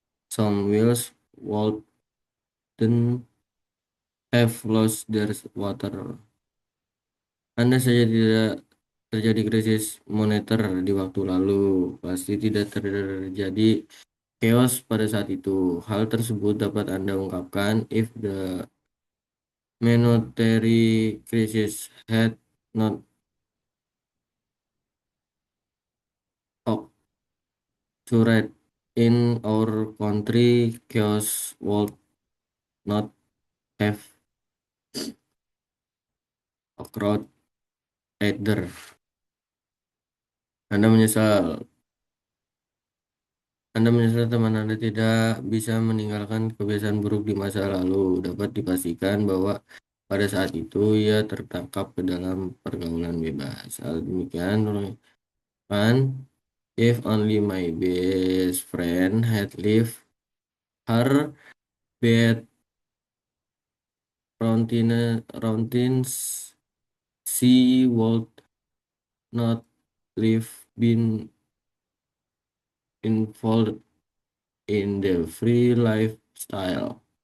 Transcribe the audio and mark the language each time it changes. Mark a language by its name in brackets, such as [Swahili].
[English] Some wells wouldn't have lost their water. [Indonesian] Anda saja tidak terjadi krisis moneter di waktu lalu, pasti tidak terjadi chaos pada saat itu. Hal tersebut dapat Anda ungkapkan, [English] if the monetary crisis had not occurred in our country, chaos would not have occurred either. [Indonesian] Anda menyesal Anda menyesal teman Anda tidak bisa meninggalkan kebiasaan buruk di masa lalu. Dapat dipastikan bahwa pada saat itu ia tertangkap ke dalam pergaulan bebas. Hal demikian kan, [English] if only my best friend had lived her bad routines, she would not live been involved in the free lifestyle.